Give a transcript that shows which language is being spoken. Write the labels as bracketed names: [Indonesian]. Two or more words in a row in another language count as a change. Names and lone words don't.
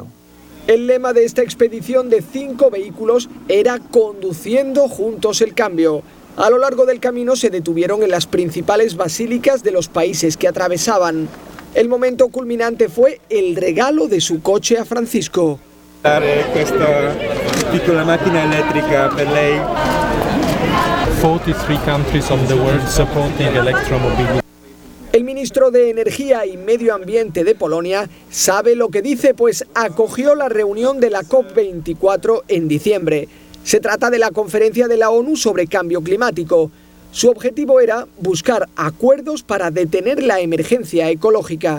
[Spanish] El lema de esta expedición de 5 vehículos era conduciendo juntos el cambio. A lo largo del camino se detuvieron en las principales basílicas de los países que atravesaban. El momento culminante fue el regalo de su coche a Francisco. [Italian] Questa piccola macchina elettrica per lei. [English] 43 countries of the world supporting electromobility. [Spanish] El ministro de Energía y Medio Ambiente de Polonia sabe lo que dice, pues acogió la reunión de la COP24 en diciembre. Se trata de la conferencia de la ONU sobre cambio climático. Su objetivo era buscar acuerdos para detener la emergencia ecológica.